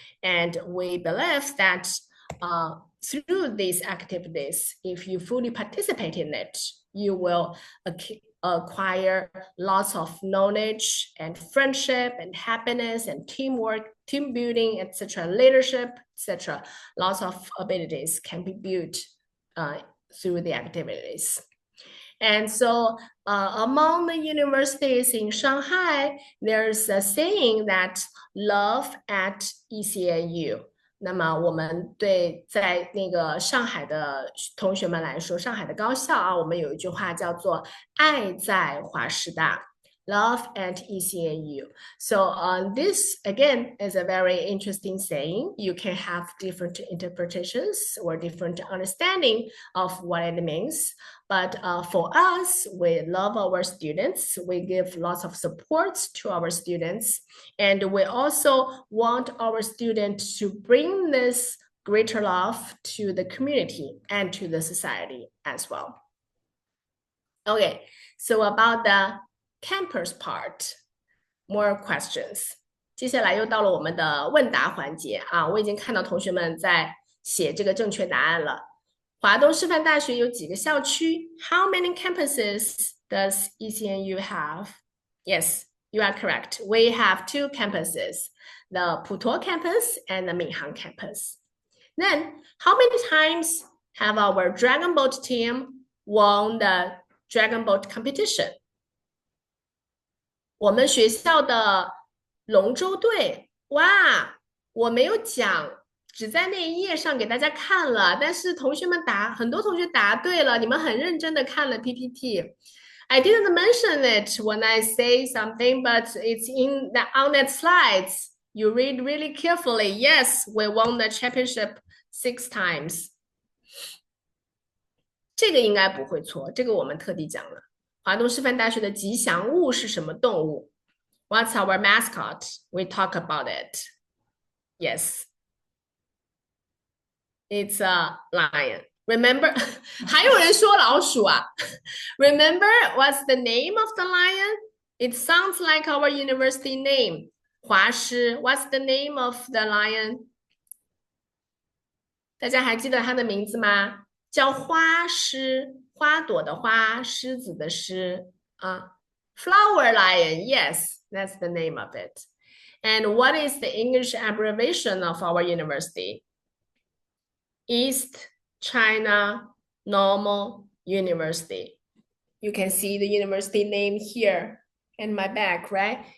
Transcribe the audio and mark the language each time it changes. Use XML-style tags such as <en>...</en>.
<en>And we believe that through these activities, if you fully participate in it, you will acquire lots of knowledge and friendship and happiness and teamwork, team building, etc., leadership, etc. Lots of abilities can be built through the activities. And so among the universities in Shanghai, there's a saying that love at ECNU.</en> <zh>那么我们对在那个上海的同学们来说，上海的高校啊，我们有一句话叫做"爱在华师大"</zh> <en>Love at ECNU. So this again is a very interesting saying. You can have different interpretations or different understanding of what it means. But for us, we love our students. We give lots of support to our students. And we also want our students to bring this greater love to the community and to the society as well. Okay, so about the campus part, more questions.</en> <zh>接下来又到了我们的问答环节啊，我已经看到同学们在写这个正确答案了。华东师范大学有几个校区</zh> <en>？How many campuses does ECNU have? Yes, you are correct. We have 2 campuses, the Putuo campus and the Minhang campus. Then, how many times have our Dragon Boat team won the Dragon Boat competition?</en> <zh>我们学校的龙舟队，哇，我没有讲。只在那一页上给大家看了，但是同学们很多同学答对了，你们很认真的看了 PPT.</zh> <en>I didn't mention it when I say something, but it's on that slides. You read really carefully. Yes, we won the championship 6 times.</en> <zh>这个应该不会错，这个我们特地讲了。华东师范大学的吉祥物是什么动物？</zh> <en>What's our mascot? We talk about it. Yes. It's a lion. Remember?</en> <zh>还有人说老鼠啊</zh> <en>Remember what's the name of the lion? It sounds like our university name. 华师 What's the name of the lion?</en> <zh>大家还记得它的名字吗？叫花狮，花朵的花，狮子的狮啊。</zh> <en>Flower lion, yes, that's the name of it. And what is the English abbreviation of our university? East China Normal University. You can see the university name here in my back, right?</en>